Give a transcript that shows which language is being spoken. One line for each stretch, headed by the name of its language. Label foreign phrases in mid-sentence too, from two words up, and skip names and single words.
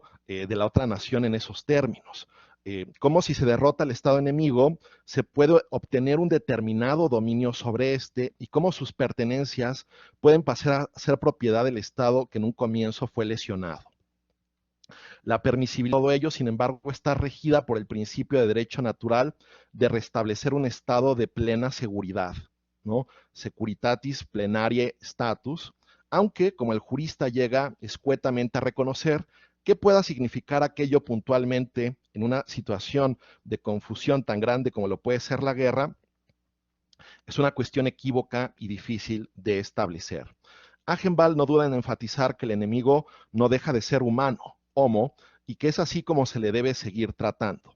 Spanish: De la otra nación en esos términos. Como si se derrota al Estado enemigo, se puede obtener un determinado dominio sobre este y cómo sus pertenencias pueden pasar a ser propiedad del Estado que en un comienzo fue lesionado. La permisibilidad de todo ello, sin embargo, está regida por el principio de derecho natural de restablecer un estado de plena seguridad, ¿no?
Latin: Securitatis plenarie status,
Spanish: aunque, como el jurista llega escuetamente a reconocer, que pueda significar aquello puntualmente en una situación de confusión tan grande como lo puede ser la guerra, es una cuestión equívoca y difícil de establecer. Agenbal no duda en enfatizar que el enemigo no deja de ser humano, homo, y que es así como se le debe seguir tratando.